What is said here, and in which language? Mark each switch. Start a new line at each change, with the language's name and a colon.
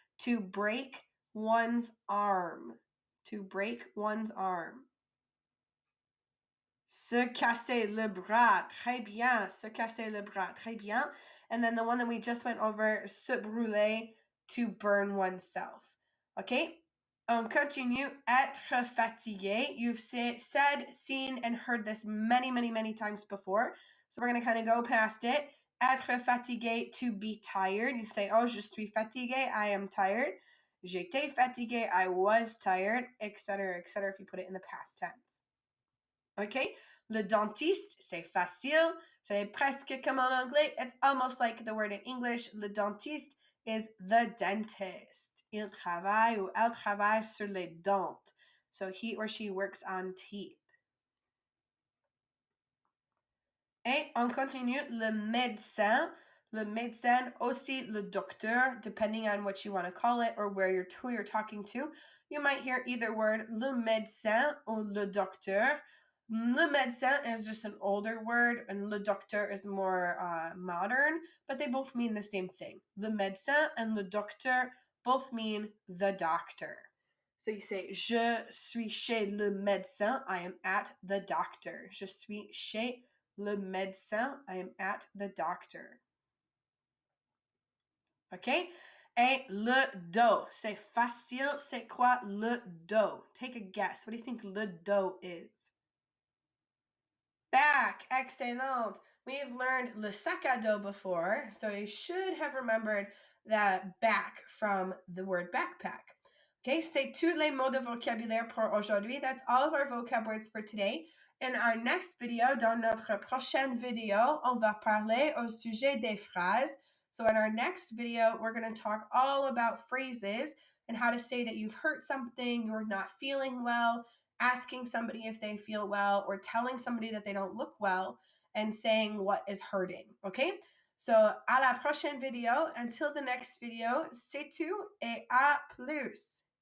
English: To break one's arm. To break one's arm.
French: Se casser le bras. Très bien. Se casser le bras. Très bien.
English: And then the one that we just went over, se brûler, to burn oneself. Okay?
French: On continue, être fatigué.
English: You've said, seen, and heard this many, many, many times before. So we're going to kind of go past it. Être fatigué, to be tired. You say,
French: oh, je suis fatigué,
English: I am tired.
French: J'étais fatigué,
English: I was tired, etc., etc., if you put it in the past tense. Okay?
French: Le dentiste, c'est facile. C'est presque comme en anglais.
English: It's almost like the word in English. Le dentiste is the dentist.
French: Il travaille ou elle travaille sur les dents.
English: So he or she works on teeth.
French: Et on continue, le médecin. Le médecin, aussi le docteur,
English: depending on what you want to call it or who you're talking to. You might hear either word, le médecin or le docteur. Le médecin is just an older word, and le docteur is more modern, but they both mean the same thing. Le médecin and le docteur both mean the doctor. So you say,
French: je suis chez le médecin,
English: I am at the doctor.
French: Je suis chez le médecin,
English: I am at the doctor.
French: Okay? Et le dos. C'est facile. C'est quoi le dos?
English: Take a guess. What do you think le dos is? Back. Excellent. We've learned le sac à dos before, so you should have remembered that back from the word backpack.
French: Okay, c'est tous les mots de vocabulaire pour aujourd'hui.
English: That's all of our vocab words for today. In our next video,
French: dans notre prochaine vidéo, on va parler au sujet des phrases.
English: So in our next video, we're going to talk all about phrases and how to say that you've hurt something, you're not feeling well, asking somebody if they feel well, or telling somebody that they don't look well. and saying what is hurting. Okay?
French: So, à la prochaine vidéo.
English: Until the next video,
French: c'est tout et à plus.